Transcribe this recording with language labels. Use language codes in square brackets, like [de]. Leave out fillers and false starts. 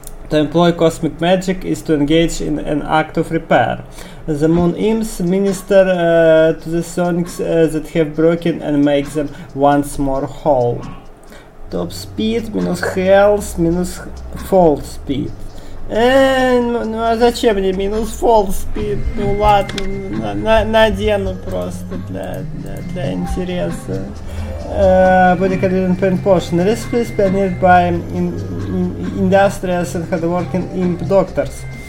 [en] To employ cosmic magic is to engage in an act of repair. The moon imps minister to the sonics that have broken and make them once more whole. Top speed, minus health, minus fall speed. [ru] Ну а зачем мне минус [en] fall speed? [ru] Ну ладно, надену просто для интереса. [en] Body Collision Paint Potion. Recipe is pioneered by industrious and hardworking imp doctors.